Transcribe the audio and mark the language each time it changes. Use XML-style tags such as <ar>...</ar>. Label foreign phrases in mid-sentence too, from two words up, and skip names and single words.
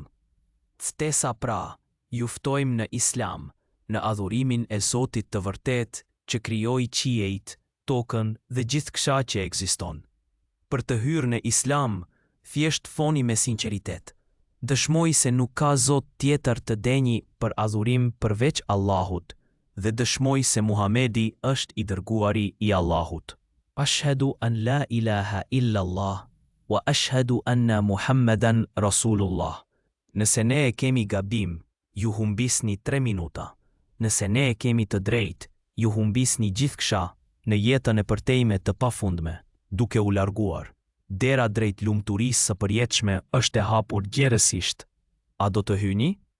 <sq>Stesa pra, ju ftojmë në Islam, në adhurimin e Zotit të vërtet që krijoi qiejt, tokën dhe gjithçka që ekziston. Për të hyrë në Islam, thjesht foni me sinqeritet. Dëshmoj se nuk ka Zot tjetër të denjë për adhurim përveç Allahut, dhe dëshmoj se Muhamedi është i dërguari i Allahut.</sq> <ar>أشهد أن لا إله إلا الله، وأشهد أن محمدا رسول الله.</ar> <sq>Nëse ne e kemi gabim, ju humbisni 3 minuta. Nëse ne e kemi të drejtë, ju humbisni gjithçka në jetën e përtejme të pafundme, duke u larguar. Dera drejt lumturisë së përjetshme është e hapur gjerësisht. A do të hyni?</sq>